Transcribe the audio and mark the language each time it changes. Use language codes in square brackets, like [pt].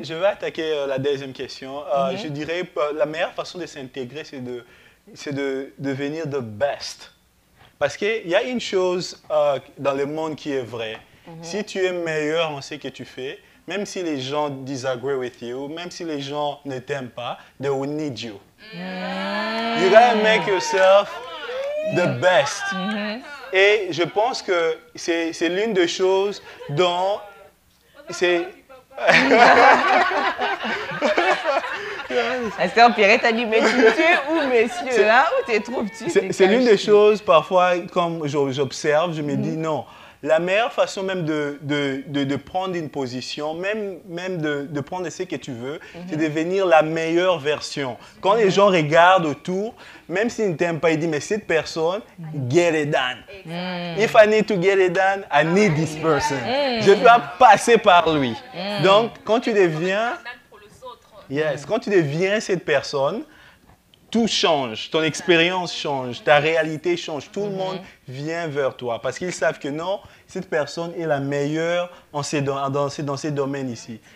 [fr] Je vais attaquer la deuxième question. Je dirais que la meilleure façon de s'intégrer, c'est de devenir [en] the best. [fr] Parce qu'il y a une chose dans le monde qui est vraie. Si tu es meilleur en ce que tu fais, même si les gens [en] disagree with you, [fr] même si les gens ne t'aiment pas, [en] they will need you. You gotta make yourself the best. [fr] Et je pense que c'est l'une des choses dont c'est... La sœur Pierrette t'a dit, mais tu es où, messieurs, hein? Où t'es trop petit? C'est l'une des choses, parfois, comme j'observe, je me dis non. La meilleure façon même de prendre une position, même de prendre ce que tu veux, c'est de devenir la meilleure version. Quand les gens regardent autour, même s'ils ne t'aiment pas, ils disent, mais cette personne, [en] get it done. If I need to get it done, I need this person. [fr] Je dois passer par lui. Donc, quand tu deviens... Yes, quand tu deviens cette personne, tout change, ton expérience change, ta réalité change, tout le monde vient vers toi parce qu'ils savent que non, cette personne est la meilleure dans ces domaines ici.